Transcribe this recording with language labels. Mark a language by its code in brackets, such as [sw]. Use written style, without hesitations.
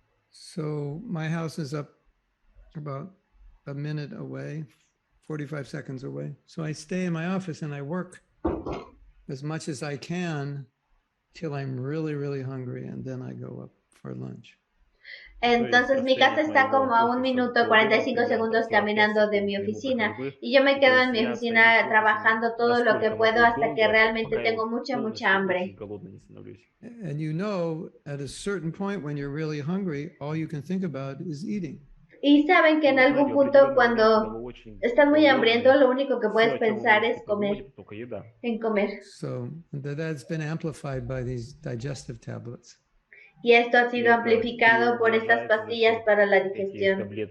[en] So my house is up about a minute away, 45 seconds away. So I stay in my office and I work as much as I can till I'm really, really hungry, and then I go up for lunch. [es] Entonces mi casa está como a 1 minuto 45 segundos caminando de mi oficina y yo me quedo en mi oficina trabajando todo lo que puedo hasta que realmente tengo mucha hambre. [en] And at a certain point when you're really hungry, all you can think about is eating. [es] Y saben que en algún punto cuando estás muy hambriento, lo único que puedes pensar es en comer. [en] So that's been amplified by these digestive tablets. [es] Y esto ha sido amplificado por estas pastillas para la digestión.